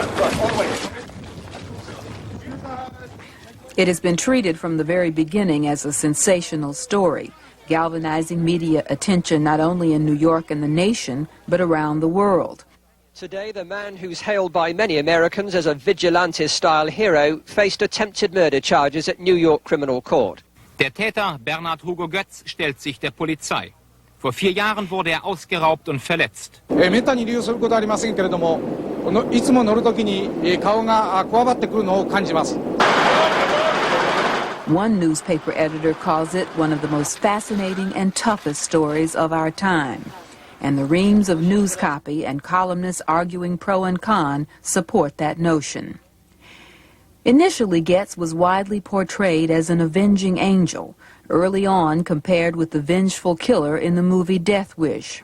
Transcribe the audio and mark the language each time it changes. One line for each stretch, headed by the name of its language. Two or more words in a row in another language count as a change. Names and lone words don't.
English: It has been treated from the very beginning as a sensational story, galvanizing media attention not only in New York and the nation, but around the world. Today, the man who's hailed by many Americans as a Vigilante-style hero faced attempted murder charges at New York Criminal Court.
German: Der Täter, Bernhard Hugo Goetz, stellt sich der Polizei. Vor 4 Jahren wurde er ausgeraubt und verletzt.
Japanese: めったに利用することはありませんけれども、いつも乗るときに顔がこわばってくるのを感じます。
English: One newspaper editor calls it one of the most fascinating and toughest stories of our time. And the reams of news copy and columnists arguing pro and con support that notion. Initially, Goetz was widely portrayed as an avenging angel, early on compared with the vengeful killer in the movie Death Wish.